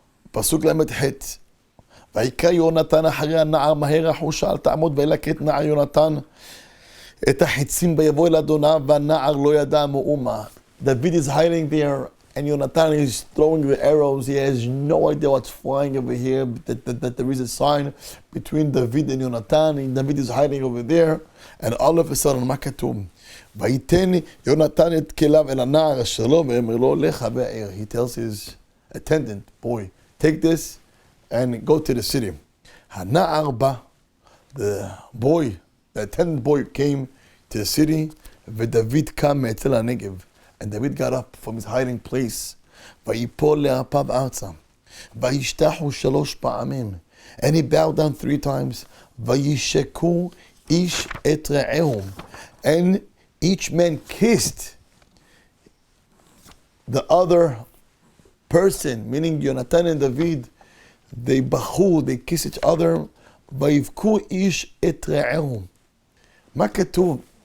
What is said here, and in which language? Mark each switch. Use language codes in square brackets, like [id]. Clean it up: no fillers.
[he] פסוק ל"ח, ויקרא יהונתן אחרי הנער מהר החושה, אל תעמוד וילק את נער יהונתן את החיצים ויבוא אל אדוניו, והנער לא ידע מאומה. [en] David is hiding there, and Yonatan is throwing the arrows. He has no idea what's flying over here, that there is a sign between David and Yonatan, and David is hiding over there, and all of a sudden, [he] מה כתוב? ויתן יונתן את כליו אל הנער אשר לו, ואמר לו, לך בעיר. [en] He tells his attendant, boy, take this and go to the city. [he] הנער בא, [en] the attendant boy came to the city, [he] ודוד קם מאצל הנגב. [en] And David got up from his hiding place, [he] ויפול לאפיו ארצה, וישתחו 3 פעמים, [en] and he bowed down 3 times, [he] וישקו איש את רעהו, [en] and each man kissed the other person, meaning Yonatan and David, they kiss each other, [he] ויבכו איש את רעהו. מה כתוב?